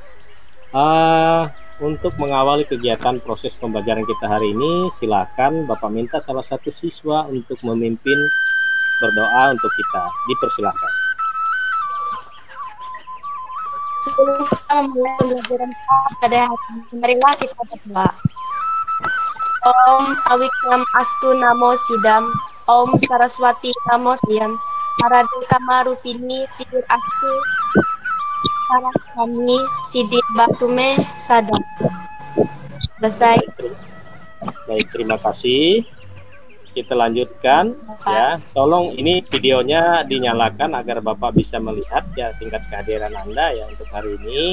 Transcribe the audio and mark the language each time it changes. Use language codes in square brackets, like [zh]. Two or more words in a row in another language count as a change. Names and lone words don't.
[id] Untuk mengawali kegiatan proses pembelajaran kita hari ini, silakan Bapak minta salah satu siswa untuk memimpin berdoa untuk kita. Dipersilakan. Sebelum kita memulai pembelajaran pada hari ini, marilah kita berdoa. [sa] Om Awikam Astu Namo Sidam, Om Saraswati Namo Siam, Arade Kamarupini Sidir Astu, Sarah kami Sidir Batume Sadam. [id] Selesai. Baik, terima kasih. Kita lanjutkan ya. Tolong ini videonya dinyalakan agar Bapak bisa melihat ya tingkat kehadiran Anda ya untuk hari ini.